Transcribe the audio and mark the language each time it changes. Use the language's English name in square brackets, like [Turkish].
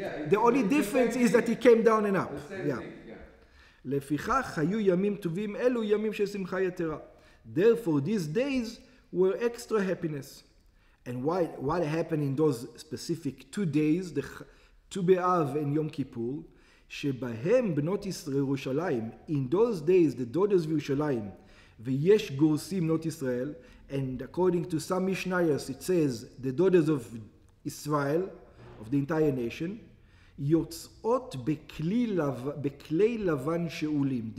[English] The only difference is that he came down and up. The same thing, yeah. [Hebrew] לפיכך היו ימים טובים אלו ימים של שמחה יתרה. [English] Therefore these days were extra happiness. And what happened in those specific 2 days, the Tu B'Av and Yom Kippur, [Hebrew] שבהם בנות ירושלים, [English] in those days the daughters of ירושלים, [Hebrew] ויש גורסים בנות ישראל, [English] and according to some Mishnayos it says the daughters of Israel, of the entire nation, [Hebrew] יוצאות בכלי לבן שאולים.